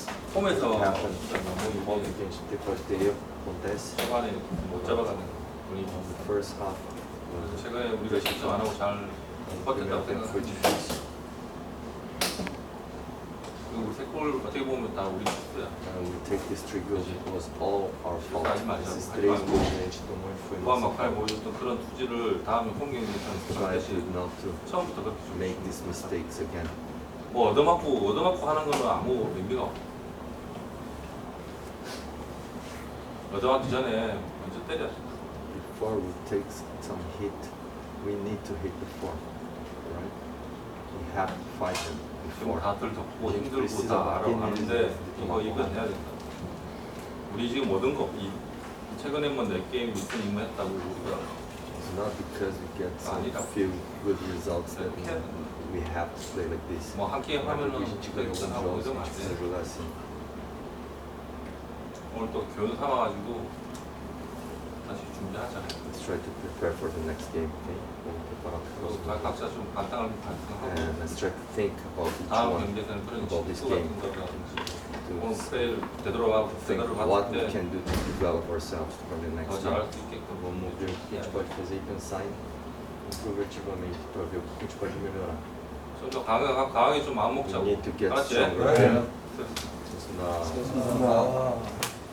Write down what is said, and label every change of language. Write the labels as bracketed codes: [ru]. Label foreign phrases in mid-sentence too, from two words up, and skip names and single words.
[ko] 홈에서 [en] happen [ko] 뭐 [pt] contra quem depois de erro acontece. [ko] 초반에 못 잡아가는 분위기. [en] The first half [ko] 그래서 최근에 우리가 실점 안 하고 잘 [pt] primeiro [ko] 버텼다고 [pt] tempo foi [ko] 생각합니다. [pt] difícil. [ko] 그리고 우리 세골 어떻게 보면 다 우리 실수야. [en] We take these 3 goals, it was all our fault. [ko] 하지 말자. [pt] Esses [ko] 하지 [pt] 3 [ko] 말고. [pt] gols que a gente tomou foi [ko] 후반 [pt] nossa [ko] 막판에 [pt] falta. [ko] 보여줬던 그런 투지를 다음에 홈경기에서는 [en] Try [ko] 다시 [en] to not to [ko] 처음부터 그렇게 좀 [en] make these mistakes again. [ko] 뭐 얻어맞고 하는 거는 아무 의미가 없어. 얻어맞기 전에 먼저 때려. [en] Before we take some hit, we need to hit before, right? We have to fight them [ko] 지금 [en] before. [ko] 다들 덥고 힘들고 다 알아가는데 이거 해야 된다. 우리 지금 얻은 거 최근에 뭐 4게임 무슨 임무했다고 우리가 [en] It's not because we get some [ko] 아니다. [en] few good results that [ko] 이렇게 [en] we have to play like this. [ko] 뭐 한 게임 하면은 [pt] A gente ganhou alguns [ko] 하고 [pt] jogos, [ko] 이러면 [pt] a [ko] 안 [pt] gente precisa [ko] 돼. [pt] jogar assim. [ko] 오늘 또 교훈 삼아가지고 다시 준비하자. [en] Let's try to prepare for the next game, okay? [pt] Vamos preparar para o [ko] 그리고 [pt] próximo. [ko] 각자 좀 간단하게 반성하고 [en] And let's try to think about each [ko] 다음 [en] one, [ko] 경기에서는 그런 [en] about this [ko] 실수 [en] game. [ko] 같은 거라든지 [en] To [ko] 오늘 플레이를 되돌아가고 [en] think [ko] 제대로 [en] what [ko] 봤을 [en] we [ko] 때 [en] can do to develop ourselves for the [ko] 더 [en] next [ko] 잘할 [en] game. [ko] 수 있게끔 [pt] Vamos ver o que a gente pode fazer e pensar introvertivamente para ver o que a gente pode melhorar. [ko] 좀 더 강하게 좀 마음 [en] We [ko] 먹자고. [en] need to get [ko] 알았지? [en] stronger. [ko] 그래. [pt] Isso na